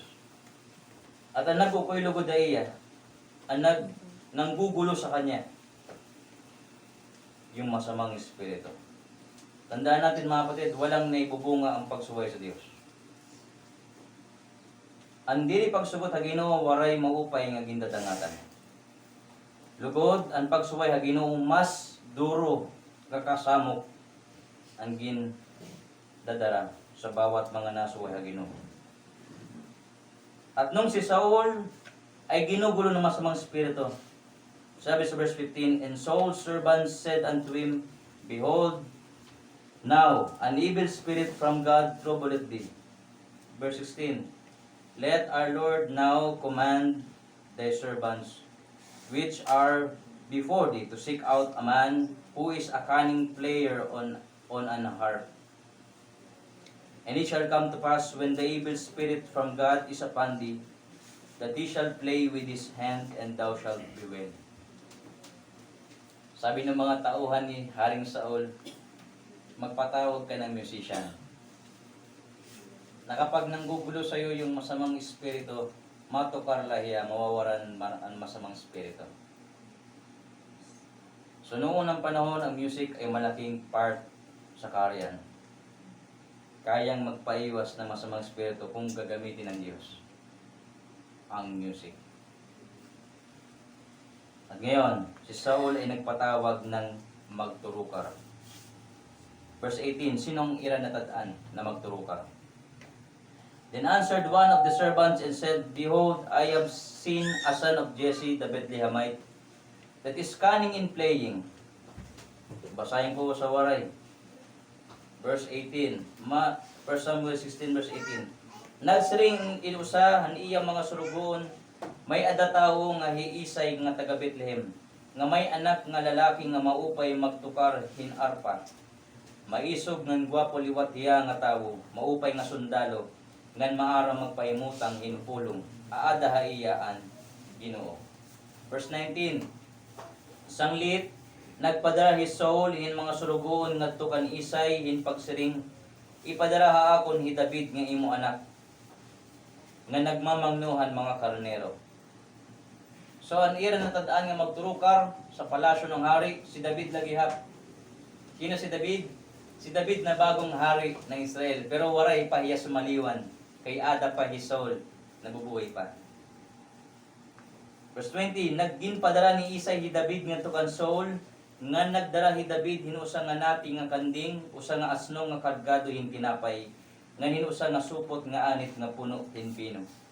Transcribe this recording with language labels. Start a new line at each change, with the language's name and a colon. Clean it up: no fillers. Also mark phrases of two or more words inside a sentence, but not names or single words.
Filipino: At ang nagkukuylugod na iya, ang nanggugulo sa kanya, yung masamang espiritu. Tandaan natin mga kapatid, walang naibubunga ang pagsuway sa Diyos.
Waray: Ang diri pagsugot ha Ginoo waray maupay nga gindadangatan. Lugod ang pagsuway ha Ginoo mas duro kakasamok ang gindadara sa bawat mga nasuway ha Ginoo.
Filipino: At nung si Saul ay ginugulo ng masamang espiritu. Sabi sa verse 15,
English: and Saul's servants said unto him, behold, now an evil spirit from God troubleth thee. Verse 16, let our Lord now command thy servants, which are before thee, to seek out a man who is a cunning player on an harp. And it shall come to pass, when the evil spirit from God is upon thee, that he shall play with his hand, and thou shalt be well.
Filipino: Sabi ng mga tauhan ni Haring Saul, magpatawag ka ng musician. Na kapag nanggugulo sa iyo yung masamang espiritu, matukar lahiya, mawawaran ang masamang espiritu. So noong unang panahon, ang music ay malaking part sa karyan. Kayang magpaiwas ng masamang espiritu kung gagamitin ng Diyos ang music. At ngayon, si Saul ay nagpatawag ng magturukar. Verse 18, sinong iranatadaan na magturukar?
English: Then answered one of the servants and said, behold, I have seen a son of Jesse the Bethlehemite that is cunning in playing.
Filipino: Basahin ko sa waray. verse 18. 1 Samuel 16 verse 18.
Waray: Nagsiring inusa han iyang mga surugon, may ada tawo nga hiisay nga taga Bethlehem, nga may anak nga lalaki nga maupay magtukar hin arpa. Maisog ngan gwapo liwat hiya nga tawo, maupay nga sundalo, ngan maara magpaimutang hinpulong, aada haiyaan Ginoo. Verse 19. Sanglit nagpadara hi Saul hin mga surugon ngadto kan Isay hin pagsiring, ipadara ha akon hi David nga imo anak, nga nagmamangnuhan mga karnero. So an ira natadaan nga magturukar
Filipino: sa palasyo ng hari,
Waray: si David lagi hap.
Filipino: Kino si David? Si David na bagong hari ng Israel,
Waray: pero waray pa hiya sumaliwan, kay ada pa hi Saul, nabubuhay pa. Verse 20, nagginpadara ni Isay hi David nga tukan Saul, nga nagdara hi David hinusa nga nati nga kanding, usa nga asno nga kargado hin tinapay, nga hinusa nga supot nga anit nga puno hin pino.